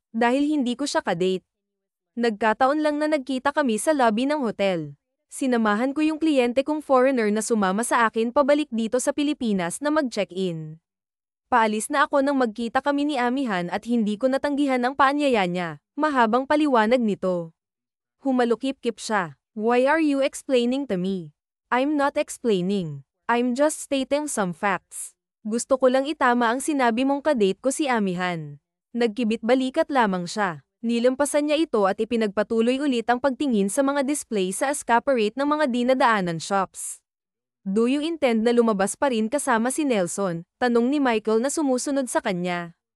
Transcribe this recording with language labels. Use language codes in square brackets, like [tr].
[tl] Dahil hindi ko siya kadate. Nagkataon lang na nagkita kami sa lobby ng hotel. Sinamahan ko yung kliyente kong foreigner na sumama sa akin pabalik dito sa Pilipinas na mag-check-in. Paalis na ako nang magkita kami ni Amihan at hindi ko natanggihan ang paanyaya niya. Mahabang paliwanag nito. Humalukip-kip siya. [en] Why are you explaining to me? I'm not explaining. I'm just stating some facts. [tl] Gusto ko lang itama ang sinabi mong kadate ko si Amihan. Nagkibit-balikat lamang siya. Nilampasan niya ito at ipinagpatuloy ulit ang pagtingin sa mga display sa escaparate ng mga dinadaanan shops. [en] Do you intend [tl] na lumabas pa rin kasama si Nelson? Tanong ni Michael na sumusunod sa kanya.